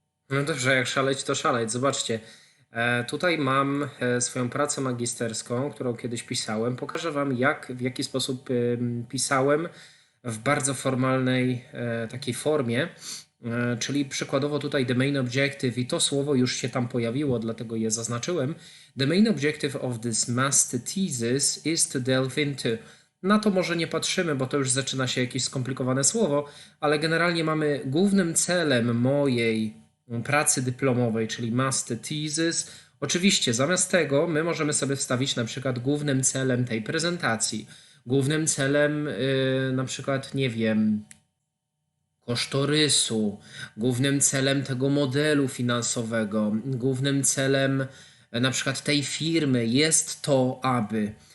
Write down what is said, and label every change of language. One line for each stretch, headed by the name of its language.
Polish: No dobrze, jak szaleć, to szaleć. Zobaczcie, tutaj mam swoją pracę magisterską, którą kiedyś pisałem. Pokażę Wam, w jaki sposób pisałem w bardzo formalnej takiej formie, czyli przykładowo tutaj
English: the main objective
Polish: i to słowo już się tam pojawiło, dlatego je zaznaczyłem.
English: The main objective of this master thesis is to delve into.
Polish: Na to może nie patrzymy, bo to już zaczyna się jakieś skomplikowane słowo, ale generalnie mamy głównym celem mojej pracy dyplomowej, czyli master thesis. Oczywiście zamiast tego my możemy sobie wstawić na przykład głównym celem tej prezentacji, głównym celem na przykład, nie wiem, kosztorysu, głównym celem tego modelu finansowego, głównym celem na przykład tej firmy jest to, aby.